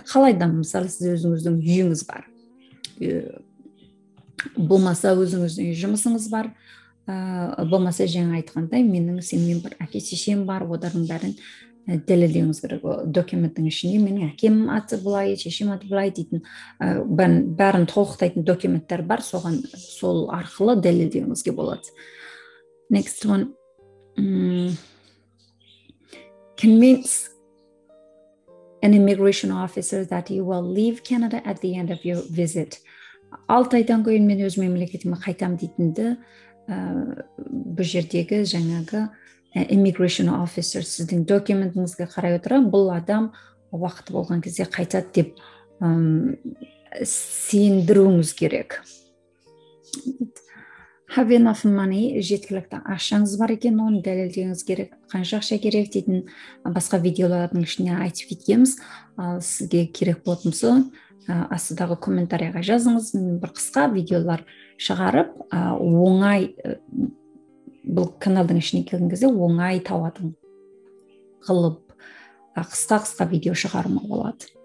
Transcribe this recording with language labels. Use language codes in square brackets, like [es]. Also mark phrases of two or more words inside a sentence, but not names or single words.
[kk] Қалайда, мысалы, сіз өзіңіздің үйіңіз бар, болмаса өзіңіздің жұмысыңыз бар, болмаса жаңа айтқандай менің семьям бар, әке шешем бар, олардың бәрін дәлелдеуіңіз керек. Документтің ішінде менің әкем аты былай, шешем аты былай дейтін бәрін толықтайтын документтер бар, сол арқылы дәлелдеуіңізге болады. [en] Next one, convince an immigration officer that you will leave Canada at the end of your visit. [kk] 6 айдан кейін мен өз мемлекетіме қайтам дейтінді, бұл жердегі жаңағы [en] immigration officer [kk] сіздің документіңізге қарай отыра, бұл адам уақыты болған кезде қайтады деп сендіруіңіз керек. [en] Have enough money, [kk] жеткілікті ақшаңыз бар екен, оны дәлелдеуіңіз керек. Қанша ақша керек дейтін басқа видеолардың ішіне айтып кеткенбіз. Ал сізге керек болса, астыдағы комментарийға жазыңыз. Мен бір қысқа видеолар шығарып, оңай, бұл каналдың ішіне келген кезде оңай табатын қылып, қысқа видео шығарма болады.